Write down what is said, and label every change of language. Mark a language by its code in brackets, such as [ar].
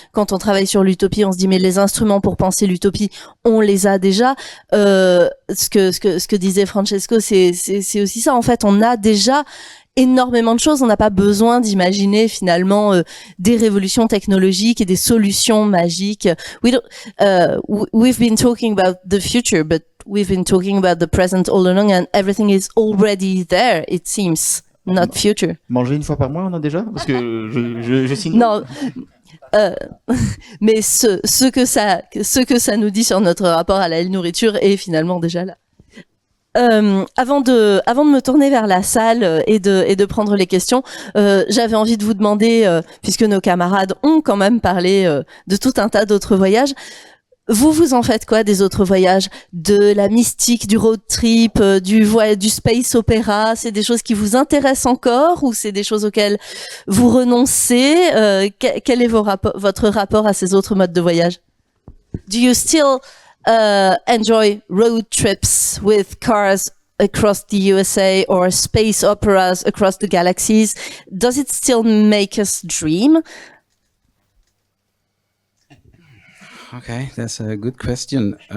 [fr] Quand on travaille sur l'utopie, on se dit mais les instruments pour penser l'utopie, on les a déjà. Ce que disait Francesco, c'est aussi ça. En fait, on a déjà énormément de choses. On n'a pas besoin d'imaginer finalement des révolutions technologiques et des solutions magiques. [en] We've been talking about the future, but we've been talking about the present all along, and everything is already there, it seems, not future. [fr] Manger une fois par mois, on a déjà? Parce que je signe. Non. Mais ce que ça nous dit sur notre rapport à la nourriture est finalement déjà là. Avant de me tourner vers la salle et de prendre les questions, j'avais envie de vous demander, puisque nos camarades ont quand même parlé de tout un tas d'autres voyages, vous en faites quoi des autres voyages, de la mystique, du road trip, du space opéra? C'est des choses qui vous intéressent encore ou c'est des choses auxquelles vous renoncez? Quel est votre rapport à ces autres modes de voyage? [en] Do you still enjoy road trips with cars across the USA or space operas across the galaxies? Does it still make us dream? Okay, that's a good question.